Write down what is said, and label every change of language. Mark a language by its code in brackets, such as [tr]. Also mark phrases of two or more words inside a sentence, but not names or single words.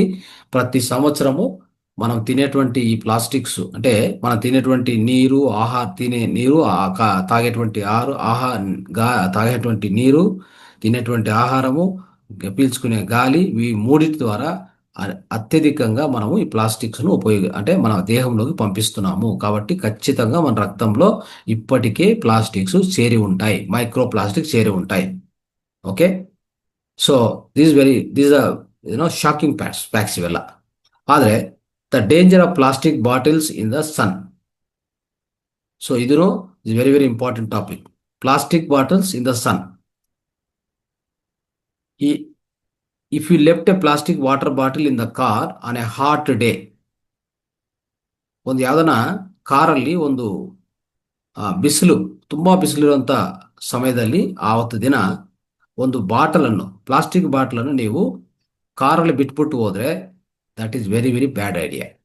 [te] ప్రతి సంవత్సరము మనం తినేటువంటి ఈ ప్లాస్టిక్స్ అంటే మనం తినేటువంటి నీరు, తినే నీరు, తాగేటువంటి తాగేటువంటి నీరు, తినేటువంటి ఆహారము, పీల్చుకునే గాలి, ఈ మూడిటి ద్వారా అత్యధికంగా మనము ఈ ప్లాస్టిక్స్ను అంటే మన దేహంలోకి పంపిస్తున్నాము. కాబట్టి ఖచ్చితంగా మన రక్తంలో ఇప్పటికే ప్లాస్టిక్స్ చేరి ఉంటాయి, మైక్రో ప్లాస్టిక్స్ చేరి ఉంటాయి. ఓకే, [en] so these are shocking facts ಇವೆಲ್ಲ. ಆದರೆ the danger of plastic bottles in the sun. ಸೊ ಇದು is very very important topic. plastic bottles in the sun. if you left a plastic water bottle in the car on a hot day, [kn] ಒಂದು ಯಾವ್ದನ ಕಾರಲ್ಲಿ ಒಂದು ಬಿಸಿಲು, ತುಂಬಾ ಬಿಸಿಲಿರುವಂತ ಸಮಯದಲ್ಲಿ ಆವತ್ತು ದಿನ ಒಂದು ಪ್ಲಾಸ್ಟಿಕ್ ಬಾಟಲನ್ನು ನೀವು ಕಾರಲ್ಲಿ ಬಿಟ್ಬಿಟ್ಟು ಹೋದ್ರೆ [en] that is very very bad idea.